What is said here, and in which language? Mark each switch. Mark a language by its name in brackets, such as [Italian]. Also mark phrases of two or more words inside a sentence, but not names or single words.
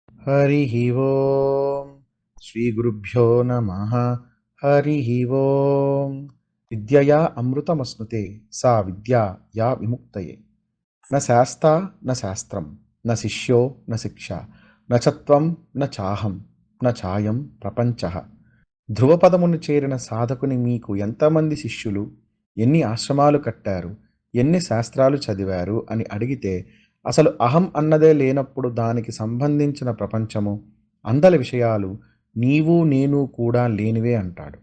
[Sanskrit] हरिः ओम् श्रीगुरुभ्यो नमः। हरिः ओम् विद्यया अमृतमश्नुते सा विद्या या विमुक्तये न शास्ता न शास्त्रं न शिष्यो न शिक्षा न च त्वं न चाहं न ఛాయం ప్రపంచః. [Telugu] ధ్రువపదమును చేరిన సాధకుని మీకు ఎంతమంది శిష్యులు, ఎన్ని ఆశ్రమాలు కట్టారు, ఎన్ని శాస్త్రాలు చదివారు అని అడిగితే అసలు అహం అన్నదే లేనప్పుడు దానికి సంబంధించిన ప్రపంచము, అందలి విషయాలు, నీవు నేను కూడా లేనివే అంటాడు.